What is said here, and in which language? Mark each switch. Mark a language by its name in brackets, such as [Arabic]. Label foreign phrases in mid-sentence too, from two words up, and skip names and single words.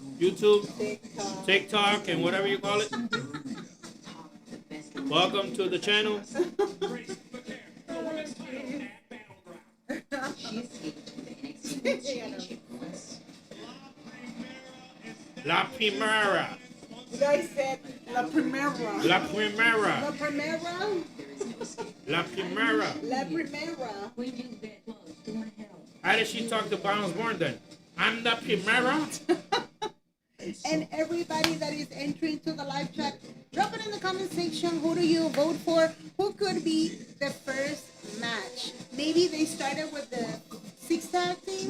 [English] YouTube, TikTok, and whatever you call it. Welcome to the channel. La Primera. You guys said La Primera. La Primera. La Primera. La Primera. La Primera. How did she talk to Bounce Born then? I'm the Primera. And everybody that is entering to the live chat, drop it in the comment section. Who do you vote for? Who could be the first match? Maybe they started with the 6-tag team.